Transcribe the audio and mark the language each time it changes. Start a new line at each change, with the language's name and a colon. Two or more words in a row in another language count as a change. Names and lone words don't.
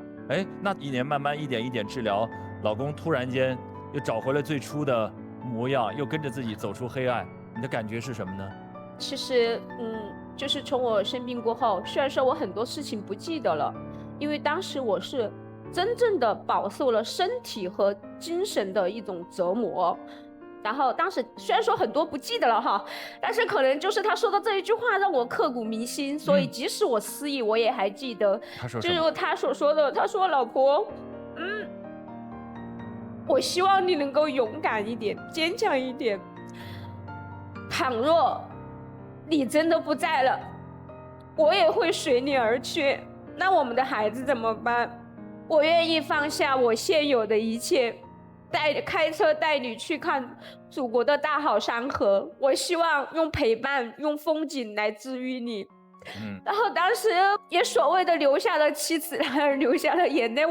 Chinese: 哎，那1年慢慢一點一點治療，老公突然間又找回了最初的模樣，又跟着自己走出黑暗，你的感覺是什麼呢？其實，就是從我生病過後，雖然說我很多事情不記得了，因為當時我是真正的飽受了身體和精神的一種折磨。然後當時雖然說很多不記得了哈，但是可能就是他說的這一句話讓我刻骨銘心，所以即使我失憶，我也還記得。他說什麼？就是他所說的，他說：“老婆，我希望你能夠勇敢一點，堅強一點。倘若你真的不在了，我也會隨你而去。那我們的孩子怎麼辦？我願意放下我現有的一切，開車帶你去看祖國的大好山河。我希望用陪伴，用風景來治癒你。” 然後當時也所謂的流下了妻子，流下了眼淚。